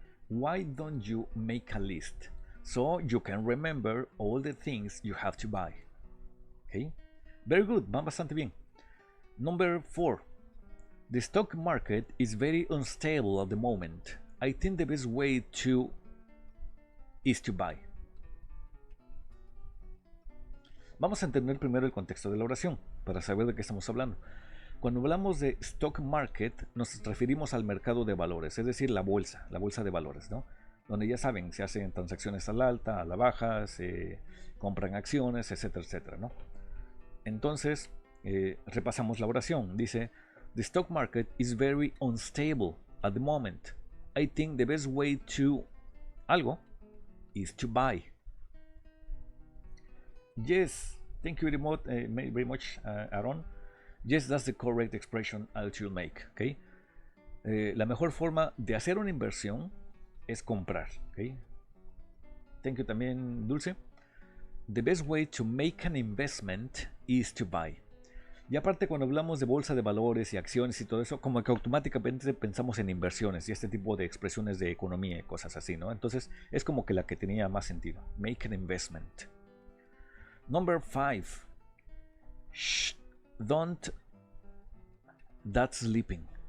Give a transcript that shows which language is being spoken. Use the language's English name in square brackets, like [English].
[English] Why don't you make a list so you can remember all the things you have to buy? Okay. Very good. [Spanish] Van bastante bien. [English] Number 4. The stock market is very unstable at the moment. I think the best way is to buy. [Spanish] Vamos a entender primero el contexto de la oración para saber de qué estamos hablando. Cuando hablamos de stock market nos referimos al mercado de valores, es decir, la bolsa de valores, ¿no? Donde ya saben, se hacen transacciones a la alta, a la baja, se compran acciones, etcétera, etcétera, ¿no? Entonces, repasamos la oración. Dice, [English] the stock market is very unstable at the moment. I think the best way to [Spanish] algo [English] is to buy. Yes, thank you very much, Aaron. Yes, that's the correct expression I should make. Okay. [Spanish] La mejor forma de hacer una inversión es comprar. ¿Okay? [English] Thank you [Spanish] también, [English] Dulce. The best way to make an investment is to buy. [Spanish] Y aparte, cuando hablamos de bolsa de valores y acciones y todo eso, como que automáticamente pensamos en inversiones y este tipo de expresiones de economía y cosas así, ¿no? Entonces es como que la que tenía más sentido. [English] Make an investment. Number 5. Shh, don't. That's sleeping.